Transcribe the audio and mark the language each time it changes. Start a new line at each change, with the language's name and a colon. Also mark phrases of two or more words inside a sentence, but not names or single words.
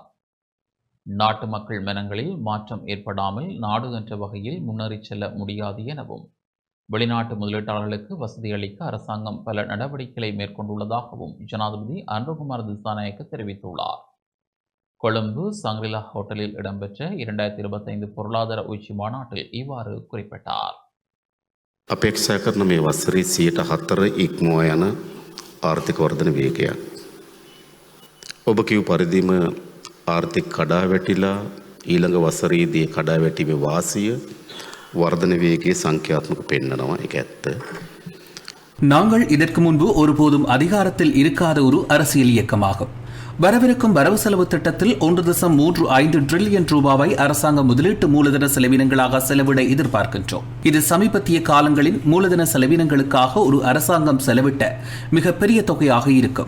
Tamil: நாட்டு மக்கள் மனங்களில் மாற்றம் ஏற்படாமல் நாடு என்ற வகையில் முன்னேறிச் செல்ல முடியாது எனவும் வெளிநாட்டு முதலீட்டாளர்களுக்கு வசதியளிக்க அரசாங்கம் பல நடவடிக்கைகளை மேற்கொண்டுள்ளதாகவும் ஜனாதிபதி அனுரகுமார திசாநாயக்க தெரிவித்துள்ளார். கொழும்பு சங்கிலா ஹோட்டலில் இடம்பெற்ற 2025 பொருளாதார உச்சி மாநாட்டில் இவ்வாறு குறிப்பிட்டார்.
Sinhala: අපේක්ෂා කරන මේ වසරේ 4% ඉක්මවා යන ආර්ථික වර්ධන වේගයක්. ඔබ කිව් පරිදිම ආර්ථික කඩාවැටිලා ඊළඟ වසරේදී කඩාවැටීමේ වාසිය වර්ධන වේගයේ සංඛ්‍යාත්මක පෙන්නනවා. ඒක ඇත්ත.
Tamil: நாங்கள் இதற்கு முன்பு ஒருபோதும் அதிகாரத்தில் இருக்காத ஒரு அரசியல் இயக்கமாகும். வரவிருக்கும் வரவு செலவு திட்டத்தில் 1.35 டிரில்லியன் ரூபாவை அரசாங்க முதலீட்டு மூலதன செலவினங்களாக செலவிட எதிர்பார்க்கின்றோம். இது சமீபத்திய காலங்களின் மூலதன செலவினங்களுக்காக ஒரு அரசாங்கம் செலவிட்ட மிகப்பெரிய தொகையாக இருக்கும்.